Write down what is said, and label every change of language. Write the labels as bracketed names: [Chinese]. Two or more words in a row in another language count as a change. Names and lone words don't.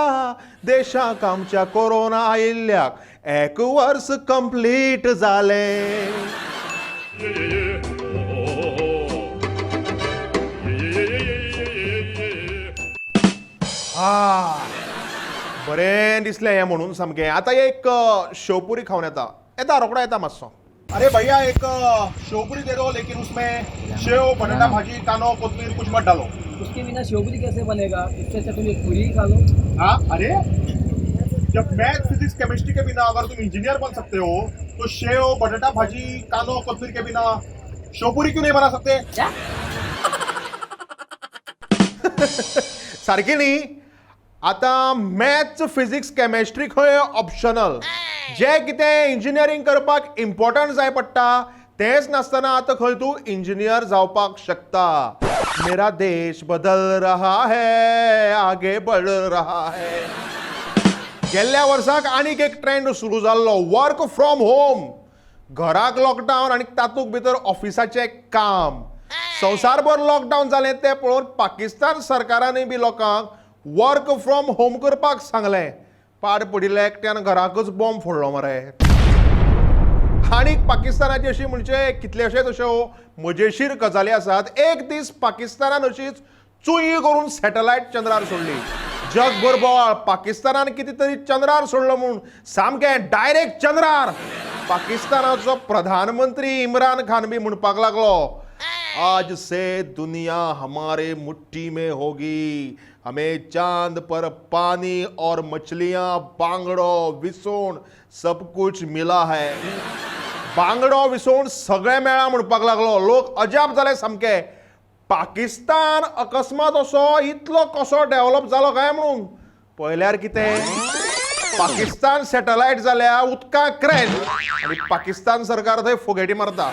[Konkani] देशाक आमच्या कोरोना आयिल्ल्याक 1 वर्स कंप्लीट जालें. बरें दिसलें हें म्हणून सामकें. आतां एक शेवपुरी खावन येता रोकडा येता मातसो. [Hindi] अरे भैया एक शेवपुरी दे दो, लेकिन उसमें [Konkani] शेव बटाटा भाजी कानो कोथमीर [Hindi] कुछ मत डालो. उसके बिना शेवपुरी कैसे बनेगा? इससे अच्छा तुम एक पूरी ही खा लो. हाँ अरे जब [English] math physics chemistry [Hindi] के बिना अगर तुम इंजीनियर बन सकते हो तो [Konkani] शेव बटाटा भाजी कांदो कोथमीर [Hindi] के बिना शेवपुरी क्यों नहीं बना सकते? [Konkani] सारखी न्ही. आता [English] maths physics chemistry [Konkani] खंय ऑप्शनल. जे कितें इंजिनियरींग करपाक इम्पॉर्टंट जाय पडटा तेच नासतना आता खंय तूं इंजिनियर जावपाक शकता. [Hindi] मेरा देश बदल रहा है, आगे बढ़ रहा है. [Konkani] गेल्ल्या वर्साक आनीक एक ट्रेंड सुरू जाल्लो, [English] work from home. [Konkani] घराक लॉकडावन आणि तातूंत भितर ऑफिसाचें काम. संवसारभर लॉकडावन जालें तें पळोवन पाकिस्तान सरकारानूय बी लोकांक [English] work from home [Konkani] करपाक सांगलें. पाड पडिल्ल्या एकट्यान घराकच बॉम्ब फोडलो मरे. आनीक पाकिस्तानाची अशी म्हणजे कितलेशेच अश्यो मजेशीर गजाली आसात. एक दीस पाकिस्तानान अशीच चुई करून सॅटलायट चंद्रार सोडली. जगभर बोवाळ, पाकिस्तानान कितें तरी चंद्रार सोडलो म्हणून सामकें डायरेक्ट चंद्रार. पाकिस्तानाचो प्रधानमंत्री इम्रान खान बी म्हणपाक लागलो, [Hindi] आज से दुनिया हमारे मुट्ठी में होगी. हमें चांद पर पानी और मछलियां, [Konkani] बांगडो, विसोण [Hindi] सब कुछ मिला है. [Konkani] बांगडो विसोण सगळे मेळा म्हणपाक लागलो. लोक अजाप जाले सामके. पाकिस्तान अकस्मात असो इतलो कसो डेव्हलप जालो काय म्हणून. पळयल्यार कितें, पाकिस्तान सॅटलायट जाल्या उदकांत क्रॅश आनी पाकिस्तान सरकार थंय फोगेटी मारता.